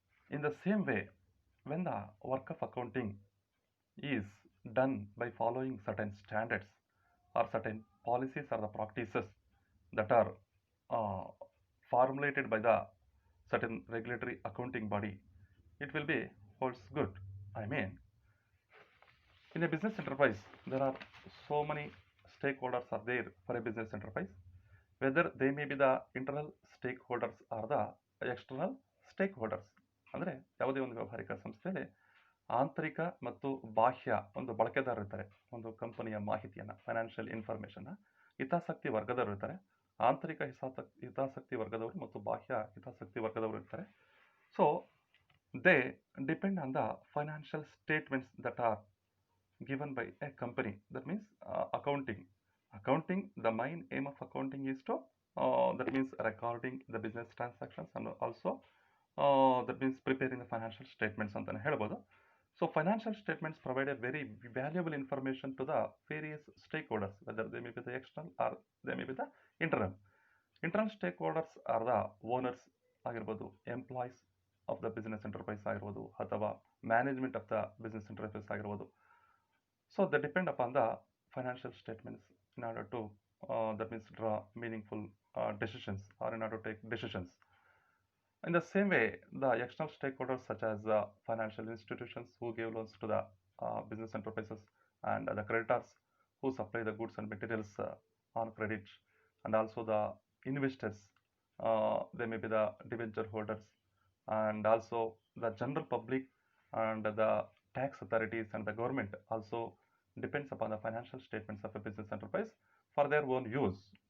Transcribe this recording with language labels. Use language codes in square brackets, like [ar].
[en] In the same way, when the work of accounting is done by following certain standards or certain policies or the practices that are formulated by the certain regulatory accounting body, it will be holds good. I mean, in a business enterprise, there are so many stakeholders are there for a business enterprise, whether they may be the internal stakeholders or the external stakeholders. [kn] ಅಂದರೆ ಯಾವುದೇ ಒಂದು ವ್ಯವಹಾರಿಕ ಸಂಸ್ಥೆಯಲ್ಲಿ ಆಂತರಿಕ ಮತ್ತು ಬಾಹ್ಯ ಒಂದು ಬಳಕೆದಾರರು ಇರ್ತಾರೆ. ಒಂದು ಕಂಪನಿಯ ಮಾಹಿತಿಯನ್ನು, ಫೈನಾನ್ಷಿಯಲ್ ಇನ್ಫಾರ್ಮೇಷನ್ನ ಹಿತಾಸಕ್ತಿ ವರ್ಗದವರು ಇರ್ತಾರೆ. ಆಂತರಿಕ ಹಿತಾಸಕ್ತಿ ವರ್ಗದವರು ಮತ್ತು ಬಾಹ್ಯ ಹಿತಾಸಕ್ತಿ ವರ್ಗದವರು ಇರ್ತಾರೆ. [en] So they depend on the financial statements that are given by a company. That means accounting, the main aim of accounting is to that means recording the business transactions and also that means preparing the financial statements [kn] ಅಂತಾನೆ ಹೇಳ್ಬೋದು. [en] So financial statements provide a very valuable information to the various stakeholders, whether they may be the external or they may be the internal. Internal stakeholders are the owners ಆಗಿರ್ಬೋದು, employees of the business enterprise ಆಗಿರ್ಬೋದು, ಅಥವಾ management of the business enterprise ಆಗಿರ್ಬೋದು. So they depend upon the financial statements in order to that means draw meaningful decisions or in order to take decisions. In the same way, the external stakeholders such as financial institutions who give loans to the business enterprises, and the creditors who supply the goods and materials on credit, and also the investors, they may be the debenture holders, and also the general public and the tax authorities and the government also depends upon the financial statements of a business enterprise for their own use.